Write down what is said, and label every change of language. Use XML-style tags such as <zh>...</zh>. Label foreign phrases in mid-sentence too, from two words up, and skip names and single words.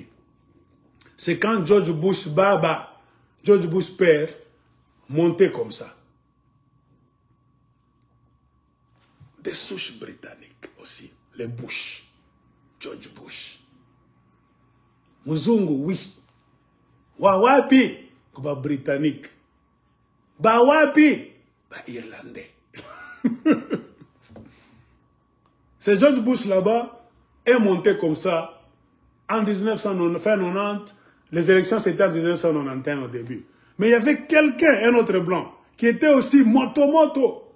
<fr>C'est quand George Bush Baba, George Bush père, montait comme ça. Des souches britanniques aussi, les Bush, George Bush. Muzungu, oui.</fr> <ln>Wawapi, ba britannique. Ba wapi, ba irlandais.</ln> <fr>C'est George Bush là-bas est monté comme ça en 1990. Les élections c'était en 1991 au début. Mais il y avait quelqu'un, un autre blanc, qui était aussi moto.</fr>